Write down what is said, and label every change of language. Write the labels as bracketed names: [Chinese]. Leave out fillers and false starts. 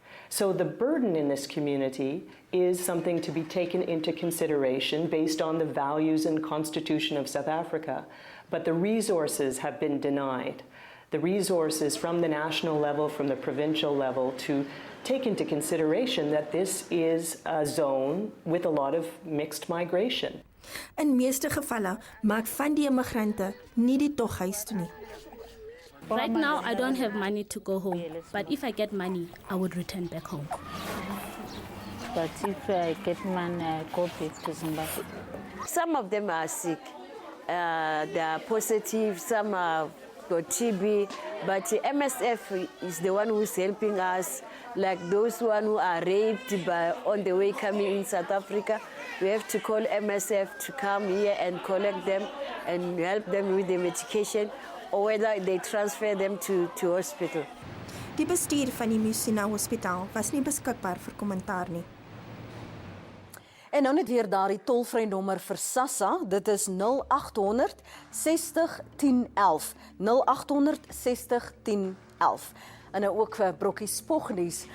[English] So the burden in this community is something to be taken into consideration based on the values and constitution of South Africa. But the resources have been denied. The resources from the national level, from the provincial level, to take into consideration that this is a zone with a lot of mixed migration. [Afrikaans] In meeste gevalle maak van die immigrante nie die tog huis toe nie. [English] Right now, I don't have money to go home, but if I get money, I would return back home. But if I get money, I go back to Zimbabwe. Some of them are sick. They are positive, some are got TB, but MSF is the one who's helping us, like those who are raped by on the way coming in South Africa. We have to call MSF to come here and collect them and help them with the medication, or whether they transfer them to hospital. [Afrikaans] Die bestuur van die Musina Hospitaal was nie beskikbaar vir kommentaar nie. En nou net weer daardie tolvrye nommer vir SASSA, dit is 0800 60 1011, 0800 60 1011. En nou ook vir Brokkie Spognuus.